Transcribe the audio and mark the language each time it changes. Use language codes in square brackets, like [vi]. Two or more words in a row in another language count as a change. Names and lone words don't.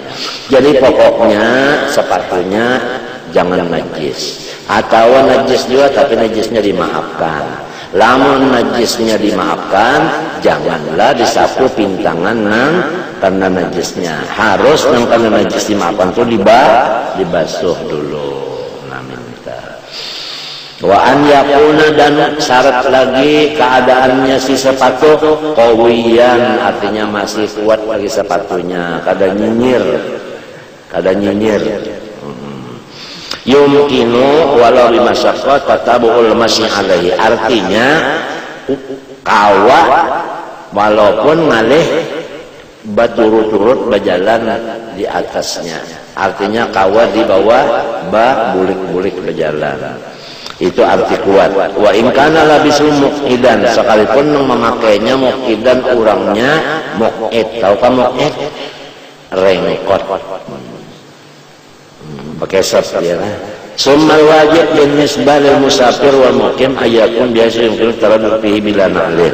[id] Jadi pokoknya sepatunya jangan najis, atau najis juga tapi najisnya dimaafkan. [bjn] Lamun najisnya dimaafkan, janganlah disapu pintangan nang karena najisnya. Harus nang karena najis dimaafkan itu dibasuh dulu. Nah, minta. [ar] وأن يكون, [bjn] dan syarat lagi keadaannya si sepatu qawiyan, artinya masih kuat lagi sepatunya, kada nyinyir. [ar] يمكن ولو بمشقة تتابع المشي عليه, [bjn] artinya kawa walaupun ngalih baturut-turut berjalan di atasnya, artinya kawa di bawah bulik-bulik berjalan, itu arti kuat. [ar] وإن كان لابسه مقعدا, [bjn] sekalipun memakainya muqidan urangnya muqid, tahu kan muqid? Rengkot, pakai sot ya. [ar] ثم الواجب بالنسبة للمسافر والمقيم أن يكون بحيث يمكن التردد فيه بلا نعل.